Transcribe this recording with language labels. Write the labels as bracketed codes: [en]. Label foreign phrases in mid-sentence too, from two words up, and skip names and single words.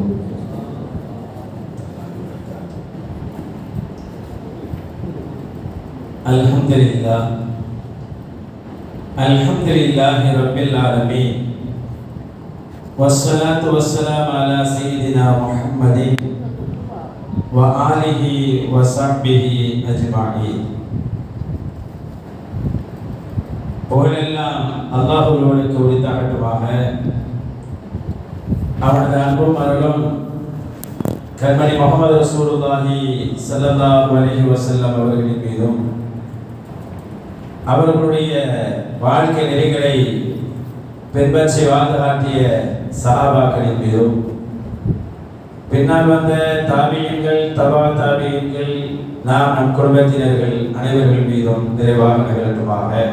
[ar] الحمد لله رب العالمين، والصلاة والسلام على سيدنا محمد وآله وصحبه أجمعين. [ta] புகழெல்லாம் அல்லாஹ்வுக்கு உரித்தாகட்டுமாக. அவனது அன்பும் அருளும் கண்மணி முஹம்மது [ar] رسول الله صلى الله عليه وسلم [ta] அவர்களின் மீதும் அவர்களுடைய வாழ்க்கை நெறிகளை பின்பற்றி வாழ்ந்து காட்டிய சஹாபாக்களின் மீதும் பின்னால் வந்த தாபியீன்கள், தபா தாபியீன்கள், நாம் நம் குடும்பத்தினர்கள் அனைவர்கள் மீதும் நிறைவாக நிகழட்டுமாக.